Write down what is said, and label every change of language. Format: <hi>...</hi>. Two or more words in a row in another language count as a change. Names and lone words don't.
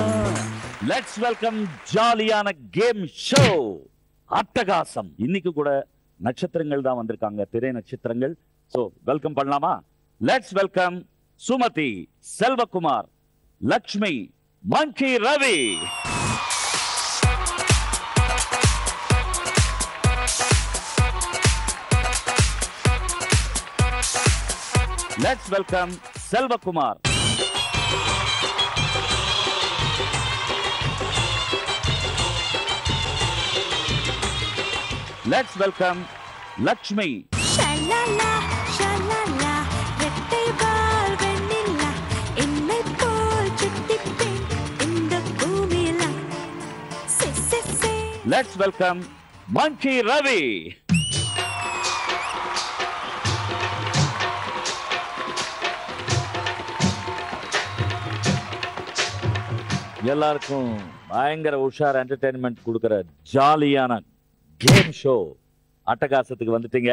<en>Let's welcome</en> <ta>ஜாலியான</ta> <en>game show</en> <ta>அட்டகாசம். இன்னைக்கு கூட நட்சத்திரங்கள் தான் வந்திருக்காங்க, திரை நட்சத்திரங்கள்.</ta> <en>so welcome</en> <ta>பண்ணலாமா?</ta> <en>Let's welcome சுமதி, செல்வகுமார், லக்ஷ்மி, மங்கி ரவி. Let's welcome Selvakumar. Let's welcome Lakshmi.</en> <ta>Shalala, shalala, ரெட்டை வால் வெண்ணிலா, என்னை போல் சுட்டிப்பெண் இந்த பூமியிலா. Se.</ta> <en>Let's welcome Monkey Ravi.</en> <ta>எல்லாருக்கும் பயங்கர உஷார் என்டர்டெயின்மெண்ட் கொடுக்கிற ஜாலியான</ta> <en>game show</en> <ta>அட்டகாசத்துக்கு வந்துட்டீங்க.</ta>